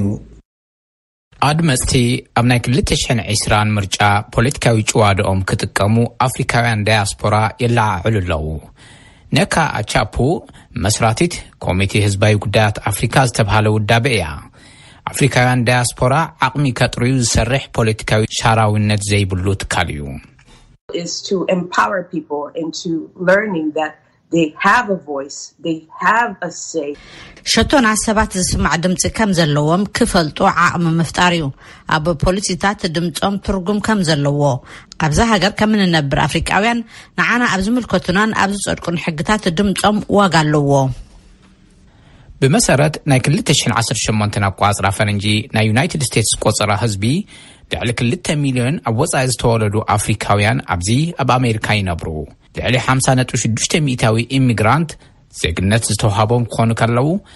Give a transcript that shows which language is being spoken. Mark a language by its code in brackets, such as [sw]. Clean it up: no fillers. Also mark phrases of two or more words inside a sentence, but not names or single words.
[ti] አድመስቲ ኣብ ናይ 2020 ምርጫ ፖለቲካዊ ጭዋዶኦም ክጥቀሙ አፍሪካውያን ዳያስፖራ የላዓዕሉ ኣለዉ። ነካ አቻፑ መስራቲት ኮሚቴ ህዝባዊ ጉዳያት አፍሪካ ዝተብሃለ ውዳበ እያ። አፍሪካውያን ዳያስፖራ ዓቕሚ ከጥርዩ ዝሰርሕ ፖለቲካዊ ሻራዊነት ዘይብሉ ትካል እዩ። [en] is to empower people into learning that they have a voice, they have a say. [ti] ሸቶና ሰባት ዝስማዕ ድምጽ ከም ዘለዎም ክፈልጡ ዓቕሚ ምፍጣር እዩ። ኣብ ፖለቲካታት ድምጾም ትርጉም ከም ዘለዎ ኣብዛ ሃገር ከም እንነብር አፍሪካውያን ንዓና ኣብ ዝምልከቱናን ኣብ ዝጸድቁን ሕግታት ድምጾም ዋጋ ኣለዎ። بمسارات ናይ 2018 አቋጽራ ፈረንጂ ናይ ዩናይትድ ስቴትስ ቆጽራ ህዝቢ ልዕሊ 2 ሚሊዮን ኣብ ወጻኢ ዝተወለዱ አፍሪካውያን ኣብዚ ኣብ ኣሜሪካ ይነብሩ። ልዕሊ 50.6 ሚእታዊ ኢሚግራንት ዜግነት ዝተዋሃቦም ክኾኑ ከለዉ